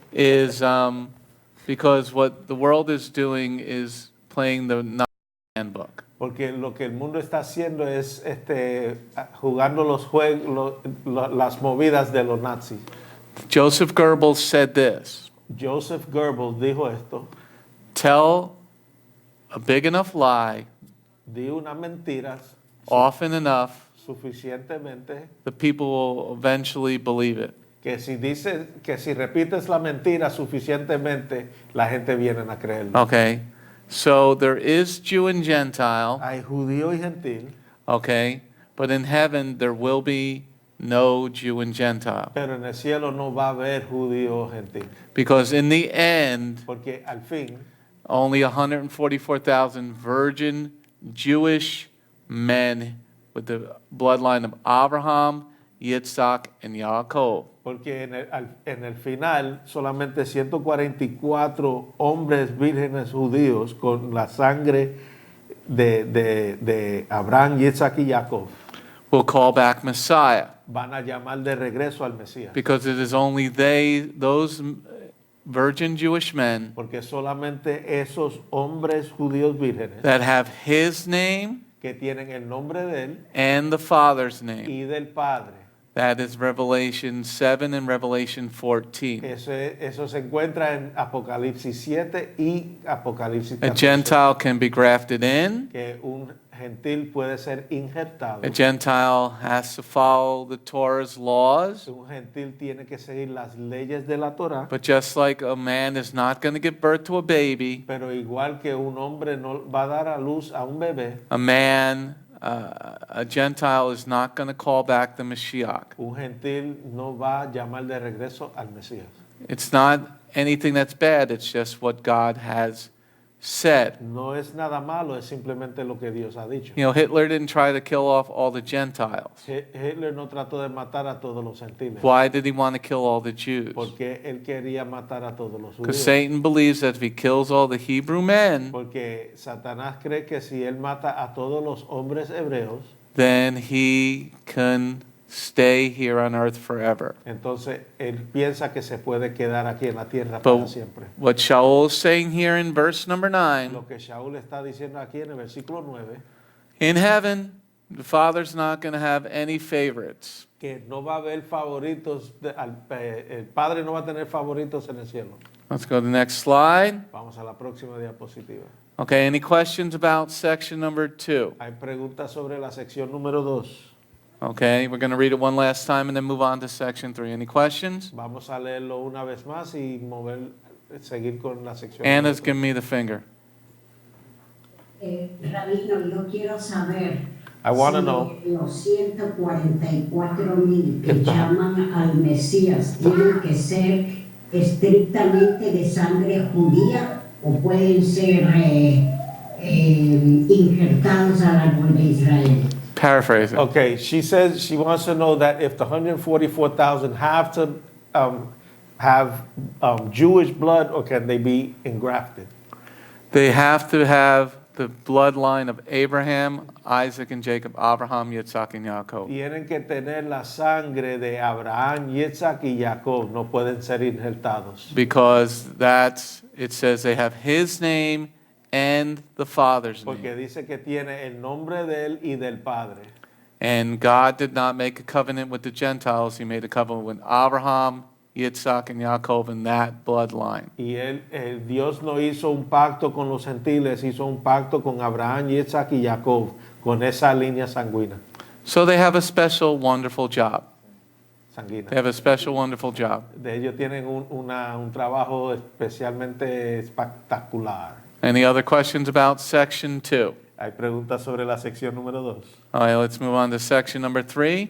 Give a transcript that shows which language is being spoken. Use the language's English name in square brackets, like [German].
[English] is because what the world is doing is playing the handbook. [Spanish] porque lo que el mundo está haciendo es jugando los juegos, las movidas de los nazis. [English] Joseph Goebbels said this: [Spanish] Joseph Goebbels dijo esto: [English] tell a big enough lie [Spanish] di una mentira [English] often enough, [Spanish] suficientemente [English] the people will eventually believe it. [Spanish] que si repites la mentira suficientemente, la gente viene a creerlo. [English] Okay, so there is Jew and Gentile. [Spanish] Hay judío y gentil, [English] Okay, but in heaven there will be no Jew and Gentile, [Spanish] pero en el cielo no va a haber judío o gentil, [English] because in the end, [Spanish] porque al fin [English] only 144,000 virgin Jewish men with the bloodline of Abraham, Yitzhak, and Yaakov. [Spanish] Porque en el final solamente 144 hombres vírgenes judíos con la sangre de Abraham, Yitzhak y Jacob [English] Will call back Messiah, [Spanish] van a llamar de regreso al Mesías. [English] because it is only those virgin Jewish men [Spanish] Porque solamente esos hombres judíos vírgenes [English] that have his name [Spanish] que tienen el nombre de él [English] and the Father's name. [Spanish] y del Padre. [English] That is Revelation 7 and Revelation 14. [Spanish] Eso se encuentra en Apocalipsis 7 y Apocalipsis [English] A [Spanish] 14. [English] Gentile can be grafted in. [Spanish] Que un gentil puede ser injertado. [English] A Gentile has to follow the Torah's laws. [Spanish] Un gentil tiene que seguir las leyes de la Torah. [English] But just like a man is not going to give birth to a baby, [Spanish] Pero igual que un hombre no va a dar a luz a un bebé, [English] a Gentile is not going to call back the Mashiach. [Spanish] un gentil no va a llamar de regreso al Mesías. [English] It's not anything that's bad, it's just what God has said. [Spanish] No es nada malo, es simplemente lo que Dios ha dicho. [English] You know, Hitler didn't try to kill off all the Gentiles. [Spanish] Hitler no trató de matar a todos los gentiles. [English] Why did he want to kill all the Jews? [Spanish] Porque él quería matar a todos los [English] Because [Spanish] judíos. [English] Satan believes that if he kills all the Hebrew men, [Spanish] Porque Satanás cree que si él mata a todos los hombres hebreos, [English] then he can stay here on earth forever. [Spanish] entonces él piensa que se puede quedar aquí en la tierra para [English] But [Spanish] siempre. [English] what Shaul is saying here in verse number 9, [Spanish] Lo que Shaul está diciendo aquí en el versículo 9, [English] in heaven, the Father's not going to have any favorites. [Spanish] que no va a haber favoritos, el Padre no va a tener favoritos en el cielo. [English] Let's go to the next slide. [Spanish] Vamos a la próxima diapositiva. [English] Okay, any questions about section number 2? [Spanish] Hay preguntas sobre la sección número 2. [English] Okay, we're going to read it one last time and then move on to section 3. Any questions? [Spanish] Vamos a leerlo una vez más y seguir con la sección. [English] Anna's [Spanish] número [English] giving me the finger. [Spanish] Rabino, yo quiero saber [English] I wanna [Spanish] si [English] know. [Spanish] los 144,000 que llaman al Mesías tienen que ser estrictamente de sangre judía o pueden ser injertados al árbol de Israel. [English] Paraphrasing. Okay, she says she wants to know that if the 144,000 have to have Jewish blood, or can they be engrafted? They have to have the bloodline of Abraham, Isaac, and Jacob, Abraham, Yitzhak, and Yaakov. [Spanish] Tienen que tener la sangre de Abraham, Yitzhak y Jacob. No pueden ser injertados. [English] Because it says they have his name and the Father's [Spanish] Porque [English] name. [Spanish] dice que tiene el nombre de él y del Padre. [English] And God did not make a covenant with the Gentiles. He made a covenant with Abraham, Yitzhak, and Yaakov in that bloodline. [Spanish] Y Dios no hizo un pacto con los gentiles, hizo un pacto con Abraham, Yitzhak y Jacob, con esa línea sanguínea. [English] So they have a special, wonderful job. They [Spanish] sanguínea. [English] have a special, wonderful job. [Spanish] De ellos tienen un trabajo especialmente espectacular. [English] Any other questions about section 2? [Spanish] Hay preguntas sobre la sección número 2. [English] All right, let's move on to section number 3,